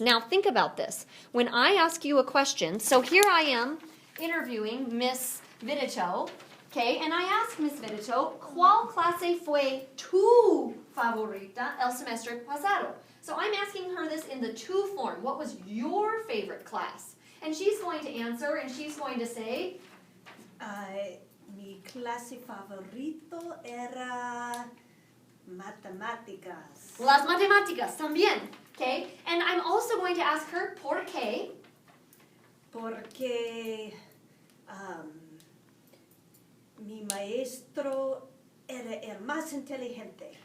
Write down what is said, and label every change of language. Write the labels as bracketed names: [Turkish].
[English] Now think about this. When I ask you a question, so here I am interviewing Miss Vidito, okay, and I asked Miss Vidito, [Spanish] ¿Cuál clase fue tu favorita el semestre pasado? [English] So I'm asking her this in the to form. What was your favorite class? And she's going to answer, and she's going to say, [Spanish] mi clase favorito era matemáticas. Las matemáticas también, okay? [English] And I'm also going to ask her, [Spanish] ¿por qué? Porque mi maestro era el más inteligente.